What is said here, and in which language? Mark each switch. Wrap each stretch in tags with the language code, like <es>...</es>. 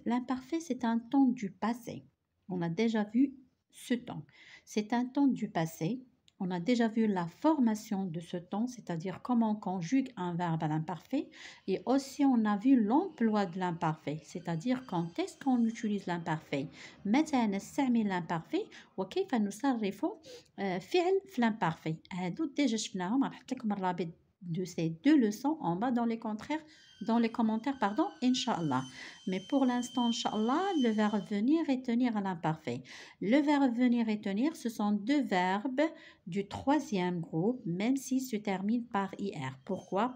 <fr>L'imparfait, c'est un temps du passé. On a déjà vu ce temps. C'est un temps du passé. On a déjà vu la formation de ce temps, c'est-à-dire comment on conjugue un verbe à l'imparfait. Et aussi, on a vu l'emploi de l'imparfait, c'est-à-dire quand est-ce qu'on utilise l'imparfait.</fr> <ar>متى نستعمل l'imparfait وكيف نصرف فعل في l'imparfait. هادو ديجا شفناهم، راح نحط لكم الرابط</ar> <fr>de ces deux leçons en bas dans les commentaires, pardon,</fr> <ar>Inch'Allah.</ar> <fr>Mais pour l'instant, Inch'Allah, le verbe venir et tenir à l'imparfait. Le verbe venir et tenir, ce sont deux verbes du troisième groupe, même s'ils se terminent par IR. Pourquoi?</fr>